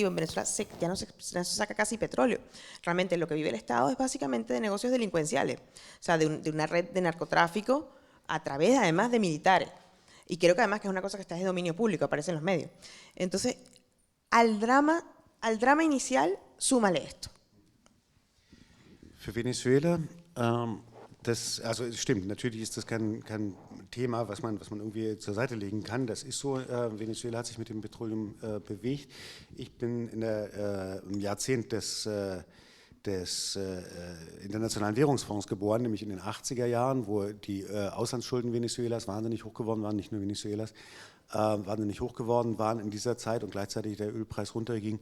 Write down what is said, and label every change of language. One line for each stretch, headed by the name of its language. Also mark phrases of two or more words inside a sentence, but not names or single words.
Spanish: En Venezuela ya no se saca casi petróleo. Realmente lo que vive el Estado es básicamente de negocios delincuenciales, o sea, de una red de narcotráfico a través además de militares. Y creo que además que es una cosa que está de dominio público, aparece en los medios. Entonces, al drama inicial, súmale esto.
German: Für Venezuela, also es stimmt, natürlich ist das kein Thema, was man irgendwie zur Seite legen kann. Das ist so, Venezuela hat sich mit dem Petroleum bewegt. Ich bin im Jahrzehnt des Internationalen Währungsfonds geboren, nämlich in den 80er Jahren, wo die Auslandsschulden Venezuelas wahnsinnig hoch geworden waren, nicht nur Venezuelas, wahnsinnig hoch geworden waren in dieser Zeit und gleichzeitig der Ölpreis runterging.